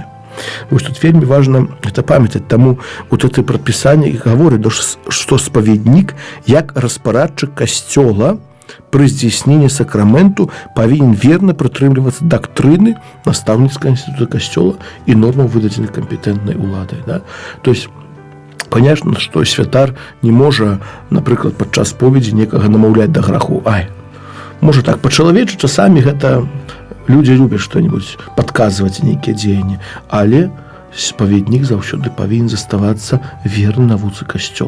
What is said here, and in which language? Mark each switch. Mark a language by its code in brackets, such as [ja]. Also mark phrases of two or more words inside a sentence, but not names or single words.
[be] Вось тут вельмі важна это памятаць, таму это прадпісанне гаворыць, што спаведнік, як распарадчык касцёла, пры здзейсненні сакраменту павінен верна прытрымлівацца дактрыны настаўніцкага інстытута касцёла і нормаў, выдадзеных кампетэнтнай уладай. Да? [ru] То есть, понятно, [be] што святар не можа, напрыклад, падчас споведзі некага намаўляць да граху. Можа так, па-чалавечы часамі гэта людзі любяць што-небудзь падказваць нейкія дзеянні, але спаведнік заўсёды павінен заставацца верны навуцы касцёла.